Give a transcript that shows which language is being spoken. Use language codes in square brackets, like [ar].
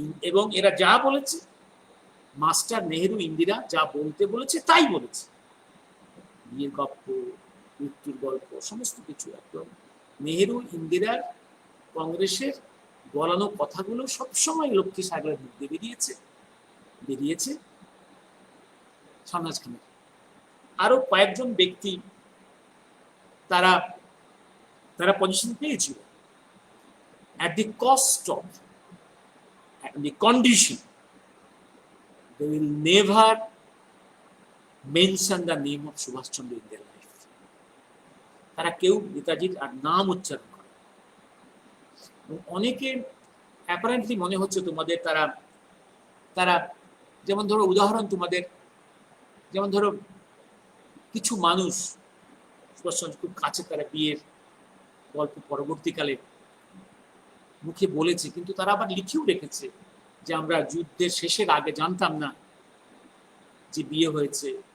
[bn] এবং এরা যা বলেছে, মাস্টার নেহেরু ইন্দিরা যা বলতে বলেছে তাই বলেছে। বিয়ের গল্প, মৃত্যুর গল্প, সমস্ত কিছু একদম নেহেরু ইন্দিরার কংগ্রেসের বলানো কথাগুলো সবসময় লক্ষ্মী সাগরের মুখ দিয়ে বেরিয়েছে শাহনওয়াজ খানের। আরো কয়েকজন ব্যক্তি তারা পজিশন পেয়েছিল [en] at the cost of, at the condition they will never mention the name of Subhash Chandra in their life. [bn] তারা কেউ নেতাজির আর নাম উচ্চারণ করে। অনেকে অ্যাপারেন্টলি মনে হচ্ছে তোমাদের তারা যেমন ধরো উদাহরণ তোমাদের, যেমন ধরো কিছু মানুষ সুভাষ চন্দ্র খুব কাছে, তারা বিয়ের গল্প পরবর্তীকালে মুখে বলেছে, কিন্তু তারা আবার লিখেও রেখেছে যে আমরা যুদ্ধের শেষের আগে জানতাম না যে বিয়ে হয়েছে।